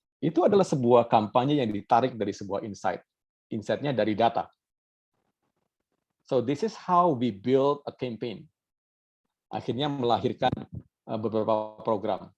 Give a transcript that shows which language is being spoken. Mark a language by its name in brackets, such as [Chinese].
[Indonesian] Itu adalah sebuah kampanye yang ditarik dari sebuah insight. Insight-nya dari data. [English] So this is how we build a campaign. [Indonesian] Akhirnya melahirkan beberapa program.